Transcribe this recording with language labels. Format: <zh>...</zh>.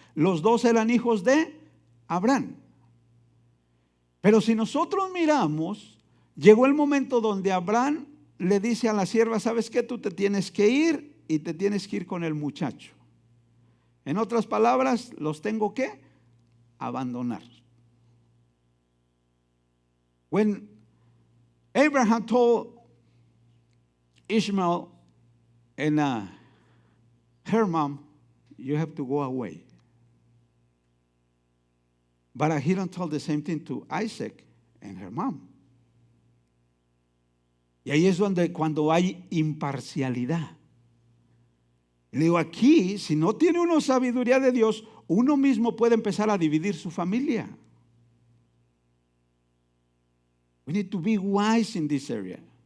<es>Los 2 eran hijos de Abraham. Pero si nosotros miramos, llegó el momento donde Abraham le dice a la sierva: ¿sabes qué? Tú te tienes que ir y te tienes que ir con el muchacho. En otras palabras, los tengo que abandonar.</es> <en>When Abraham told Ishmael and her mom, you have to go away. But he don't tell the same thing to Isaac and her mom.</en> <es>Y ahí es donde cuando hay imparcialidad. Le digo, aquí, si no tiene uno sabiduría de Dios, uno mismo puede empezar a dividir su familia.</es> <en>We need to be wise in this area.</en>